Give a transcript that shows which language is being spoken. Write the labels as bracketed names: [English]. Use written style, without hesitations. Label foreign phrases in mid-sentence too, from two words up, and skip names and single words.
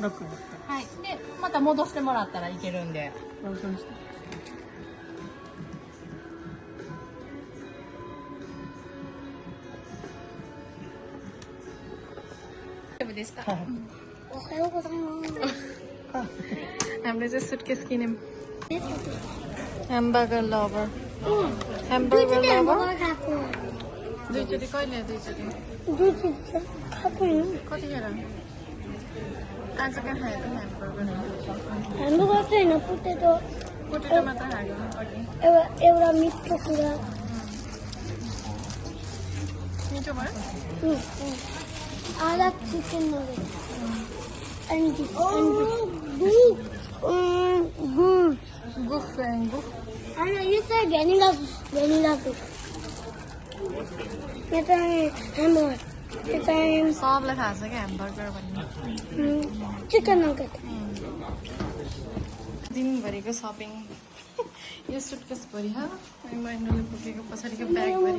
[Japanese] で、また戻してもらったらいけるんで。大丈夫ですかおはようございます [Nepali] हामीले चाहिँ सुटकेस किन्यौँ [English] hamburger lover hamburger lover [Nepali] खाएको दुईचोटि कहिले दुईचोटि कतिखेर आज कहाँ खायो त ह्यामबर्गर ह्यामबर्गर चाहिँ होइन पोटेटो पोटेटो मात्र खायो अघि एउटा मिठो कुरा मिठो भयो [English] आधा chicken nugget and this गुफ गुफ and you say vanilla juice [Nepali] यो चाहिँ [English] hamburger [Nepali] यो चाहिँ सबलाई थाहा छ क्या ह्यामबर्गर भन्ने [English] chicken nugget [Nepali] दिनभरिको सपिङ यो सुटकेस भरि महिनाले पुगेको पछाडिको ब्याग भरि